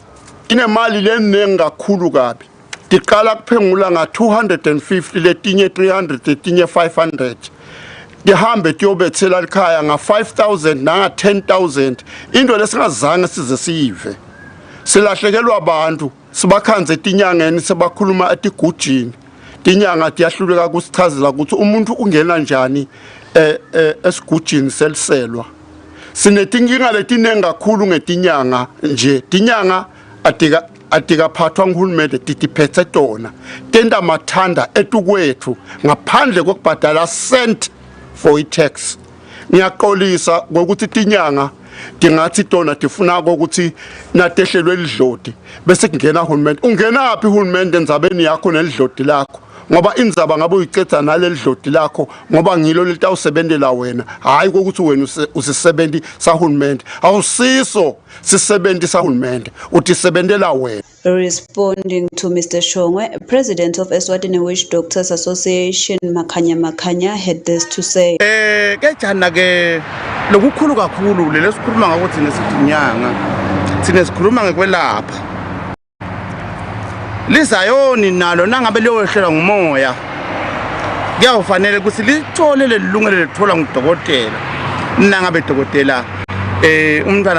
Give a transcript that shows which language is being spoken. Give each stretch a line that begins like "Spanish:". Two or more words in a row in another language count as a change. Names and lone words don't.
Swati: inemali lenengi kakhulu kabi tiqala kuphengula nga-250 letinye 300 letinye 500 tihambe tiyobethela likhaya nga-5,000 nanga-10,000 into lesingazange size siyive silahlekelwa abantu sibakhanze tinyangeni sebakhuluma etigujini tinyanga tiyahluleka kusichazela ukuthi umuntu ungena njani esigujini seliselwa sinetinkinga letinengi kakhulu ngetinyanga nje tinyanga atikaphathwa nguhulumende titiphethe tona tenda mathanda etukwethu ngaphandle kokubhadala
English: cent for i-tax.
Swati: Ngiyaxolisa ngokuthi tinyanga tingathi tona tifuna ukuthi natehlelwe lidlodi bese kungena uhulumende. Ungena aphi uhulumende enzabeni yakho nelidlodi lakho ngoba inzaba ngabe uyicetha naleli dlodi lakho ngoba ngilo litawusebenzela wena hayi ukuthi wena usisebenzi sahulumende awusiso sisebenzi sahulumende utisebenzela wena.
English: Responding to Mr. Shongwe, President of ESWATINI Witch Doctors Association Makanya had this to say.
Swati: Kejana ke lokukhulu kakhulu lesikhuluma ngakho thina sithinyanga thina sikhuluma ngekwelapha lizayoni nalo nangabe liyohlelwa ngumoya kuyawufanele ukuthi lithole lelungelo lethola ngudokotela nangabe dokotela umntwana